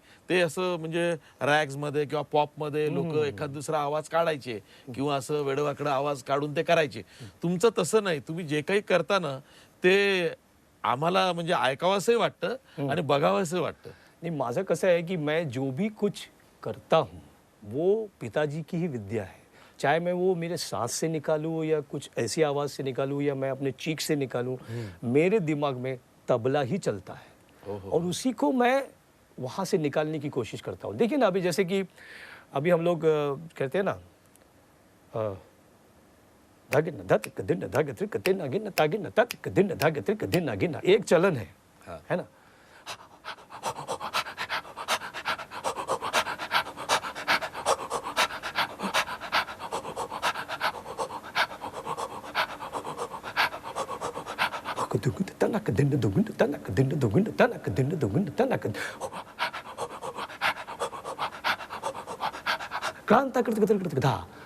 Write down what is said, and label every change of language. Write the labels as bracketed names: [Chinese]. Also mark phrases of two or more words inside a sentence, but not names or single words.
[Marathi] ते असं म्हणजे रॅग्स मध्ये किंवा पॉप मध्ये लोक एखाद दुसरा आवाज काढायचे किंवा असं वेडवाकडा आवाज काढून ते करायचे. तुमचं तसं नाही. तुम्ही जे काही करता ना ते आम्हाला म्हणजे ऐकावंसंही वाटतं आणि बघावंसं वाटतं. [Hindi] नहीं, [Marathi] माझं कसं आहे की [Hindi] मैं जो भी कुछ करता हूँ वो पिताजी की ही विद्या है। चाहे मैं वो मेरे सांस से निकालूँ या कुछ ऐसी आवाज़ से निकालूँ या मैं अपने चीख से निकालूँ, मेरे दिमाग में तबला ही चलता है और उसी को मैं वहाँ से निकालने की कोशिश करता हूँ। देखिए ना, अभी जैसे कि अभी हम लोग कहते हैं ना, धागिन धातिक दिन धागत्रिक दिन नागिन तागिन तातिक दिन धागत्रिक दिन नागिन, एक चलन है ना। तनक दिन दुगुन तनक दिन दुगुन तनक दिन दुगुन तनक क्रांत आकृति धा।